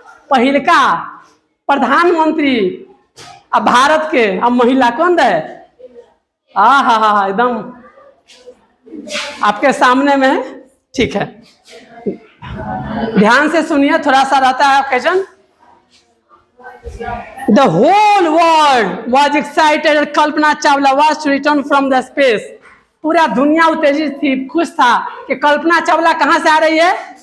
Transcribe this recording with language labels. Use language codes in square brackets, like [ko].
[hi] पहिलका प्रधानमंत्री अब भारत के अब महिला कौन रहे? हा, एकदम आपके सामने में है। ठीक है, ध्यान से सुनिए, थोड़ा सा रहता है occasion. [en] The whole world was excited that Kalpana Chawla was to return from the space. [hi] पूरा दुनिया उत्तेजित थी, खुश था कि कल्पना चावला कहाँ से आ रही है।